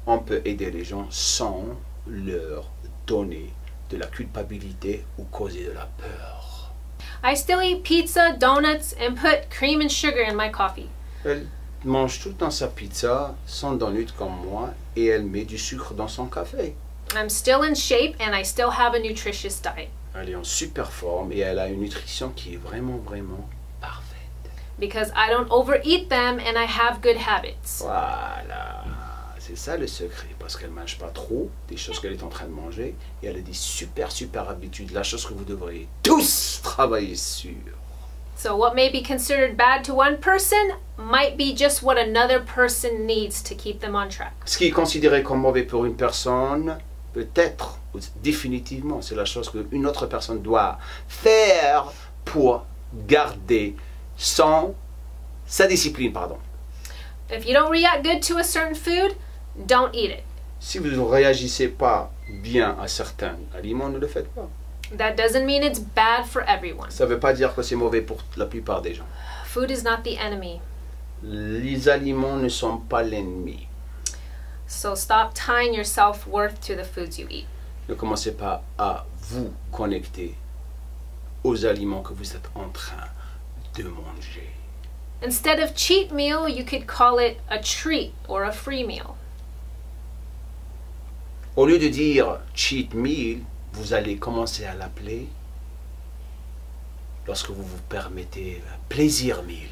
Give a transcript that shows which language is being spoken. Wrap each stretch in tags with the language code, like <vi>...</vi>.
<fr>On peut aider les gens sans leur donner de la culpabilité ou causer de la peur.</fr> <en>I still eat pizza, donuts, and put cream and sugar in my coffee.</en> <fr>Elle mange tout le temps sa pizza, son donut comme moi, et elle met du sucre dans son café.</fr> <en>I'm still in shape and I still have a nutritious diet.</en> <fr>Elle est en super forme et elle a une nutrition qui est vraiment parfaite.</fr> <en>Because I don't overeat them and I have good habits.</en> <fr>Voilà, c'est ça le secret, parce qu'elle ne mange pas trop des choses qu'elle est en train de manger et elle a des super habitudes, la chose que vous devriez tous travailler sur.</fr> <en>So what may be considered bad to one person might be just what another person needs to keep them on track.</en> <fr>Ce qui est considéré comme mauvais pour une personne, peut-être, définitivement, c'est la chose qu'une autre personne doit faire pour garder sa discipline, pardon.</fr> <en>If you don't react good to a certain food, don't eat it.</en> <fr>Si vous ne réagissez pas bien à certains aliments, ne le faites pas.</fr> <en>That doesn't mean it's bad for everyone.</en> <fr>Ça ne veut pas dire que c'est mauvais pour la plupart des gens.</fr> <en>Food is not the enemy.</en> <fr>Les aliments ne sont pas l'ennemi.</fr> <en>So stop tying your self-worth to the foods you eat.</en> <fr>Ne commencez pas à vous connecter aux aliments que vous êtes en train de manger.</fr> <en>Instead of cheat meal, you could call it a treat or a free meal.</en> <fr>Au lieu de dire cheat meal, vous allez commencer à l'appeler, lorsque vous vous permettez, un plaisir meal.</fr>